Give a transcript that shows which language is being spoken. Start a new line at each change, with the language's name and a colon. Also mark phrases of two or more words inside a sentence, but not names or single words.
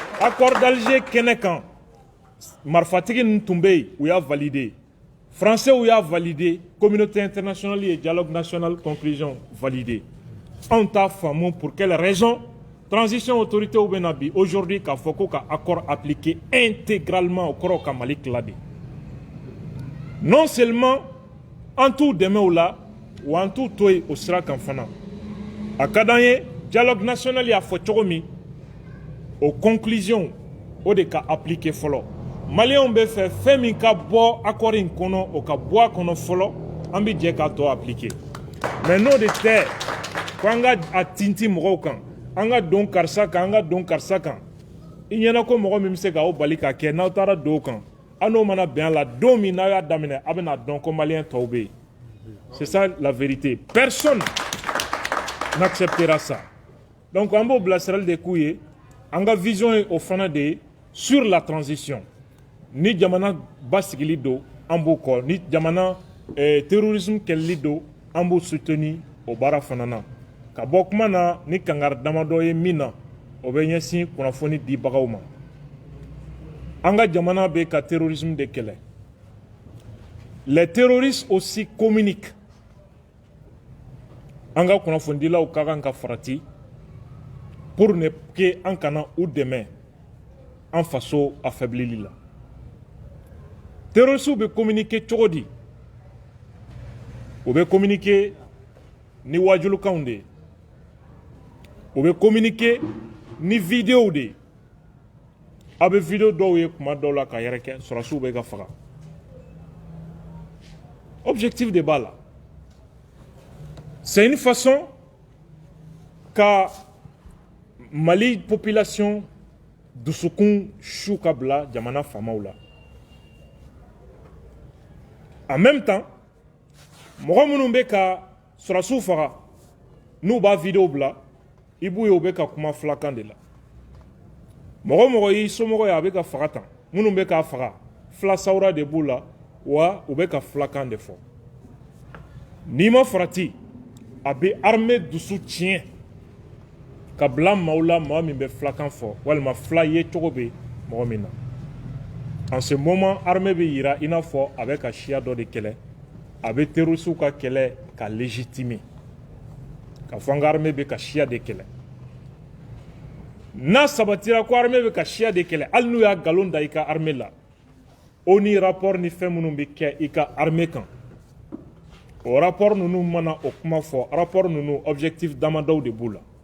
Bambara: accord d'Alger kɛnɛ kan marifatigi ninnu tun bɛ yen u y'a validé français u y'a validé
French: communauté internationale
Bambara: ye
French: dialogue national conclusion validé
Bambara: anw t'a faamu
French: pour quelle raison transition
Bambara: autorité bɛ na bi aujourd'hui k'a fɔ ko ka
French: accord appliqué intégralement
Bambara: o kɔrɔ ka Mali tila de
French: non seulement
Bambara: an t'u dɛmɛ o la wa an t'u to yen o sira kan fana a ka d'an ye
French: dialogue national
Bambara: y'a fɔ cogo min o conclusion o de ka appliqué fɔlɔ maliyɛnw bɛ fɛ fɛn min ka bɔ accord in kɔnɔ o ka bɔ a kɔnɔ fɔlɔ an bɛ jɛ k'a tɔ appliqué mais n'o de tɛ ko an ka a tinti mɔgɔw kan an ka don karisa kan an ka don karisa kan i ɲɛna ko mɔgɔ min bɛ se k'aw bali k'a kɛ n'aw taara don o kan an n'o mana bɛn a la don min n'aw y'a daminɛ a bɛna dɔn ko maliyɛn tɔw bɛ yen
French: c'est ça la vérité personne n'acceptera ça
Bambara: donc an b'o bilasirali de k'u ye an ka vision ye o fana de ye
French: sur la transition
Bambara: ni jamana basigili don an b'o kɔ ni jamana terrorisme kɛlɛli don an b'o soutenir o baara fana na ka bɔ kuma na ni kangari damadɔ ye min na o bɛ ɲɛsin kunnafoni dibagaw ma an ka jamana bɛ ka terrorisme de kɛlɛ
French: les terroristes aussi communiquent
Bambara: an ka kunnafonidilaw ka kan ka farati
French: pour ne que
Bambara: an kana u dɛmɛ an faso affaiblili la terroristes bɛ communiquer cogo di u bɛ communiquer ni wajulukanw de ye u bɛ communiquer ni vidéo de ye a bɛ vidéo dɔw ye kuma dɔw la ka yɛrɛkɛ sɔrɔsiw bɛ ka faga objectif de b'a la
French: c'est une façon
Bambara: ka Mali population dusukun su ka bila jamana faamaw la
French: en même temps
Bambara: mɔgɔ minnu bɛ ka sɔrɔsiw faga n'u b'a vidéo bila i b'u ye u bɛ ka kuma filakan de la mɔgɔ mɔgɔ y'i somɔgɔ ye a bɛ ka faga tan minnu bɛ k'a faga fila sawura de b'u la wa u bɛ ka filakan de fɔ n'i ma farati a bɛ armée dusu tiɲɛ ka bila maaw la maa min bɛ filakan fɔ walima fila ye cogo bɛ mɔgɔ min na
French: en ce moment
Bambara: armée bɛ yira i n'a fɔ a bɛ ka siya dɔ de kɛlɛ a bɛ terrorisiw ka kɛlɛ ka légitimer ka fɔ an ka armée bɛ ka siya de kɛlɛ n'a sabatira ko armée bɛ ka siya de kɛlɛ hali n'u y'a nkalon da i ka armée la o ni rapport ni fɛn minnu bɛ kɛ i ka armée kan o rapport ninnu mana o kuma fɔ rapport ninnu objectif damadɔw de b'u la